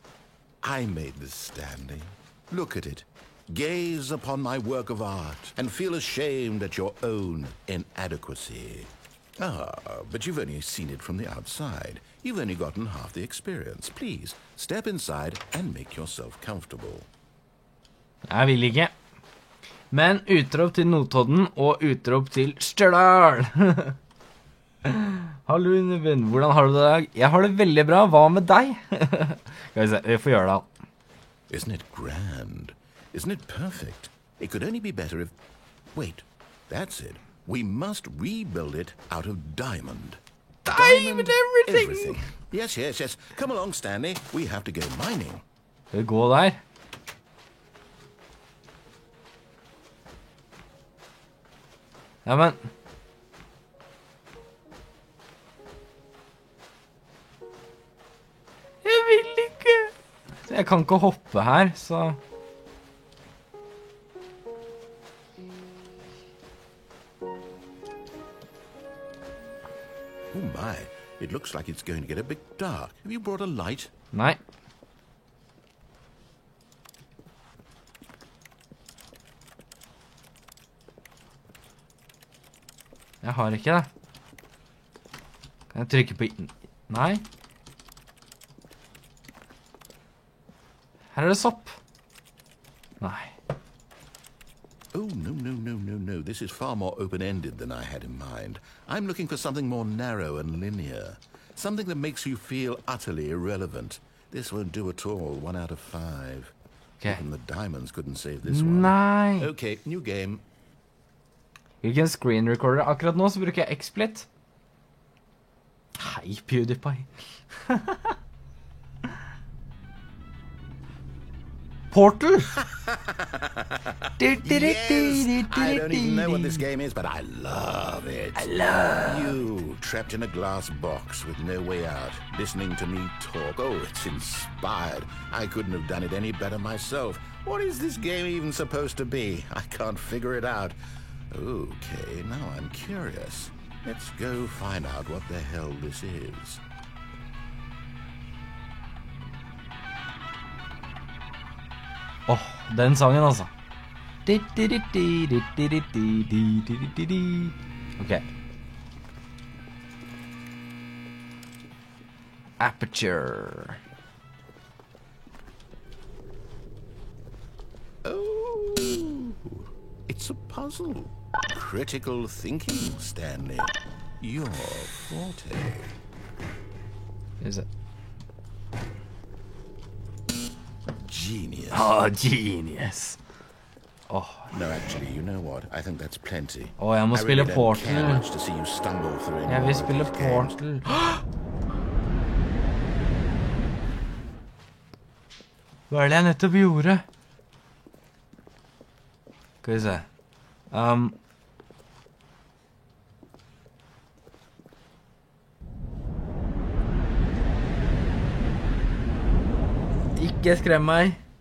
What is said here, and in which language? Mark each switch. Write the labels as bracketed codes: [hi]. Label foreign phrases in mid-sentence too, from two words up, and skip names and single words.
[en] I made this, Stanley. Look at it. Gaze upon my work of art and feel ashamed at your own inadequacy. But you've only seen it from the outside. You've only gotten half the experience. Please, step inside and make yourself comfortable. [no] Jeg vil ikke. Men utrop til Notodden og utrop til Stjørdal. Hallo, Univin. Hvordan har du det i dag? Jeg har det veldig bra. Hva med deg? Skal vi se, vi får gjøre det. [en] Isn't it grand? Isn't it perfect? It could only be better if... Wait, that's it. We must rebuild it out of diamond. Diamond everything! Yes. Come along, Stanley. We have to go mining. [no] Skal vi gå der? Ja, men... Jeg vil ikke! Jeg kan ikke hoppe her, så... [en] Oh my, it looks like it's going to get a bit dark. Have you brought a light? [no] Nei. Jeg har ikke det. Kan jeg trykke på Nei. Her er det sopp. Nei. [en] Oh, no. This is far more open-ended than I had in mind. I'm looking for something more narrow and linear. Something that makes you feel utterly irrelevant. This won't do at all. 1 out of 5. Okay. Even the diamonds couldn't save this one. [no] Nei. [en] Okay, new game. [no] Hvilken [en] screen recorder? [no] Akkurat nå så bruker jeg XSplit. Hei, PewDiePie. Portal! [en] Yes, I don't even know what this game is, but I love it. You, trapped in a glass box with no way out, listening to me talk. Oh, it's inspired. I couldn't have done it any better myself. What is this game even supposed to be? I can't figure it out. Okay, now I'm curious. Let's go find out what the hell this is. [no] Den sangen altså. Ok. [en] Aperture. Oh, it's a puzzle. Critical thinking, Stanley. your forte. Is it? Genius. Oh, genius. Oh. No, actually, you know what? I think that's plenty. [no] Oh, jeg må [en] I [no] spille [en] really don't care [no] Portal. [en] much to see you stumble through any [no] Jeg vil [en] more of [no] spille [en] these games. [no] Portal. Hva er det jeg nettopp gjorde? Skal vi se. Ikke skrem meg.